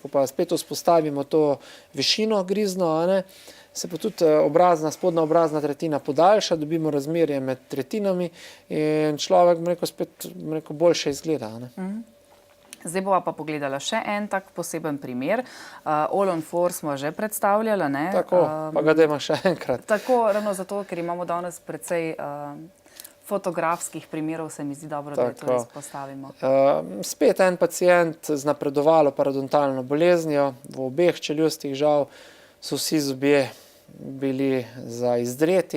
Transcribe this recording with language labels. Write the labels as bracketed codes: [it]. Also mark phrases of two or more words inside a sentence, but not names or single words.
[sl] Ko pa spet vzpostavimo to višino grizno, se pa tudi spodnja obrazna tretjina podaljša, dobimo razmerje med tretjinami in človek, bom rekel, spet boljše izgleda. Zdaj bova pa pogledala še en tak poseben primer. All on Four smo že predstavljala, ne? Tako, pa ga dajmo še enkrat. Tako, ravno zato, ker imamo danes precej fotografskih primerov, se mi zdi dobro, da to izpostavimo. Spet en pacient z napredovalo parodontalno boleznijo, v obeh čeljustih žal so vsi zobje bili za izdreti.